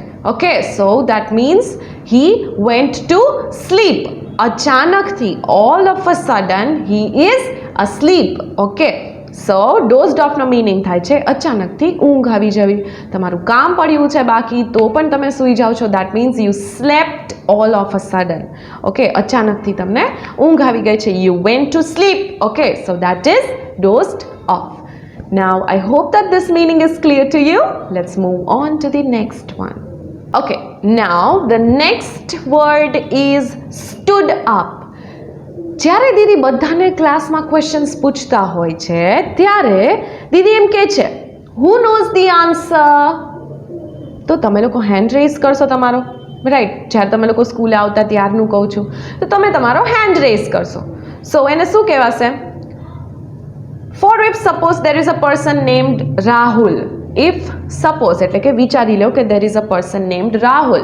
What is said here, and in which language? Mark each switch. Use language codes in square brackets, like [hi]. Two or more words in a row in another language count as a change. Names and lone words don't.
[en] okay, so that means he went to sleep. અચાનકથી, all of a sudden he is asleep. okay, so dozed offનો meaning [gu] થાય છે અચાનકથી ઊંઘ આવી જવી. તમારું કામ પડ્યું છે બાકી તો પણ તમે સૂઈ જાઓ છો, [en] that means you slept all of a sudden. [gu] Okay, અચાનકથી તમને ઊંઘ આવી ગઈ છે. [en] You went to sleep. Okay, so that is dozed off. Now I hope that this meaning is clear to you. Let's move on to the next one. Okay, now the next word is stood up. [gu] જ્યારે દીદી બધાને ક્લાસમાં ક્વેશ્ચન્સ પૂછતા હોય છે ત્યારે દીદી એમ કહે છે [en] who knows the answer? [gu] તો તમે લોકો [en] hand raise [gu] કરશો તમારો, રાઈટ. જ્યારે તમે લોકો સ્કૂલે આવતા ત્યારનું કહું છું, તો તમે તમારો [en] hand raise [gu] કરશો. સો એને શું કહેવાશે? [en] for if suppose there is a person named Rahul. if suppose [gu] એટલે કે વિચારી લો કે [en] there is a person named Rahul.